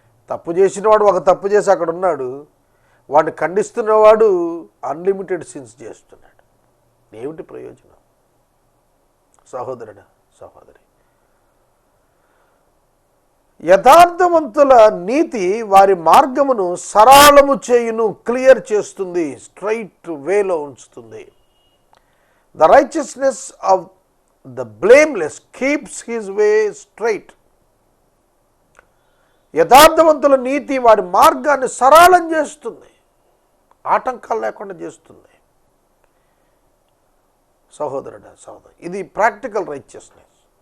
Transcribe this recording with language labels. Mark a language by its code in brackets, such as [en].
[te] తప్పు చేసినవాడు ఒక తప్పు చేసి అక్కడ ఉన్నాడు, వాడిని ఖండిస్తున్నవాడు అన్లిమిటెడ్ సిన్స్ చేస్తున్నాడు. ఏమిటి ప్రయోజనం? సహోదరుడా, సహోదరి, యథార్థవంతుల నీతి వారి మార్గమును సరళము చేయును, క్లియర్ చేస్తుంది, స్ట్రైట్ వేలో ఉంచుతుంది. [en] The righteousness of the blameless keeps his way straight. [te] యథార్థవంతుల నీతి వారి మార్గాన్ని సరళం చేస్తుంది, ఆటంకాలు లేకుండా చేస్తుంది. సహోదరుడా, సహోదరు, ఇది ప్రాక్టికల్ రైచియస్నెస్.